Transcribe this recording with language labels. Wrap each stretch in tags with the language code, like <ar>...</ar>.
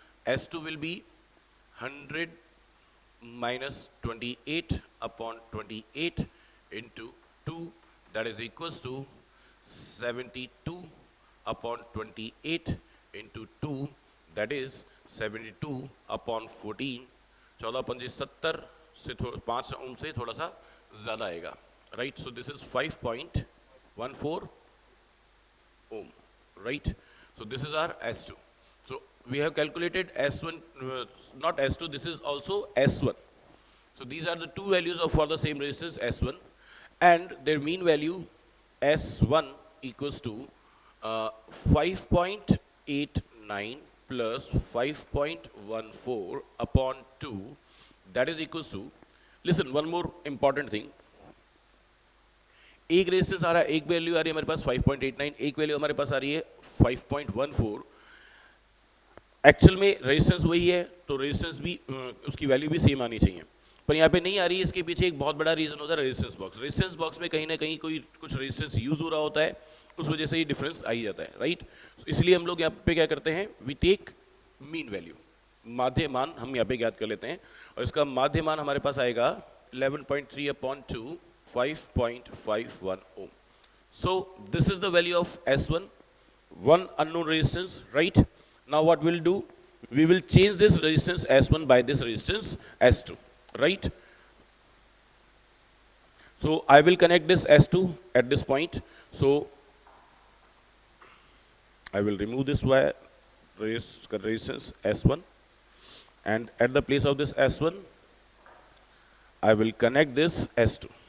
<en>S2 will be 100 minus 28 upon 28 into 2 that is equals to 72 upon 28 into 2 that is 72 upon 14.</en> <hi>14×5 से 5 ओम से थोड़ा सा ज़्यादा आएगा, right.</hi> <en>So this is 5.14 ohm, right. So this is our S2. So we have calculated S1, not S2, this is also S1. So these are the two values of for the same resistance S1, and their mean value S1 equals to 5.89 plus 5.14 upon 2 that is equals to, listen, one more important thing.</en> <hi>एक resistance आ रहा है, एक value आ रही है हमारे पास 5.89, एक value हमारे पास आ रही है 5.14. एक्चुअल में रेजिस्टेंस वही है, तो रेजिस्टेंस भी उसकी वैल्यू भी सेम आनी चाहिए, पर यहाँ पे नहीं आ रही है. इसके पीछे एक बहुत बड़ा रीजन होता है रेजिस्टेंस बॉक्स. रेजिस्टेंस बॉक्स में कहीं ना कहीं कोई कुछ रेजिस्टेंस यूज हो रहा होता है, उस वजह से ये डिफरेंस आ ही जाता है, राइट. इसलिए हम लोग यहाँ पे क्या करते हैं,</hi> <en>we take mean value,</en> <hi>माध्य मान हम यहाँ पे ज्ञात कर लेते हैं, और इसका माध्य मान हमारे पास आएगा 11.3 upon 2, 5.51 ohm.</hi> <en>So this is the value of S1, one unknown resistance, right. Now what we'll do, we will change this resistance S1 by this resistance S2, right. So I will connect this S2 at this point. So I will remove this wire resistance S1, and at the place of this S1 I will connect this S2.</en>